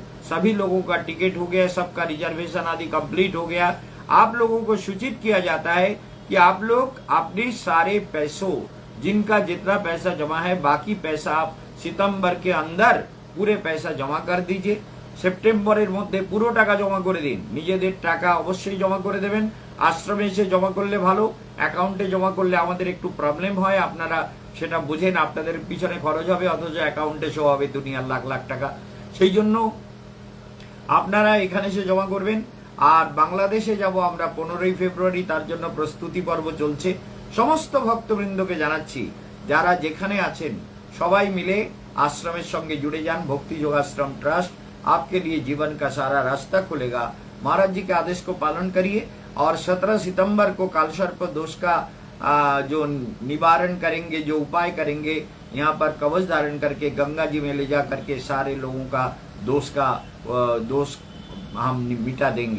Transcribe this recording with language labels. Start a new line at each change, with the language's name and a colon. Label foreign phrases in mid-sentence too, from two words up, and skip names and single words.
Hindi: सभी लोगों का टिकट हो गया, सबका रिजर्वेशन आदि कंप्लीट हो गया। आप लोगों को सूचित किया जाता है कि आप लोग अपने सारे पैसों, जिनका जितना पैसा जमा है, बाकी पैसा आप सितंबर के अंदर पूरे पैसा जमा कर दीजिए।
Bangla: সেপ্টেম্বরের মধ্য পুরো টাকা জমা করে দিন, নিজেদের টাকা অবশ্যই জমা করে দেবেন। আশ্রমে এসে জমা করলে ভালো, অ্যাকাউন্টে জমা করলে আমাদের একটু প্রবলেম হয়, আপনারা সেটা বোঝেন, আপনাদের পিছনে খরচ হবে, অথচ অ্যাকাউন্টে শো হবে দুনিয়ার লাখ লাখ টাকা। সেই জন্য আপনারা এখানে এসে জমা করবেন। আর বাংলাদেশে যাব আমরা 15ই ফেব্রুয়ারি, তার জন্য প্রস্তুতি পর্ব চলছে। সমস্ত ভক্তবৃন্দকে জানাচ্ছি, যারা যেখানে আছেন সবাই মিলে আশ্রমের সঙ্গে জুড়ে যান।
Hindi: भक्ति योगाश्रम ट्रस्ट आपके लिए जीवन का सारा रास्ता खुलेगा। महाराज जी के आदेश को पालन करिए और 17 सितंबर को कालसर्प दोष का जो निवारण करेंगे, जो उपाय करेंगे, यहाँ पर कवच धारण करके गंगा जी में ले जा करके सारे लोगों का दोष हम मिटा देंगे।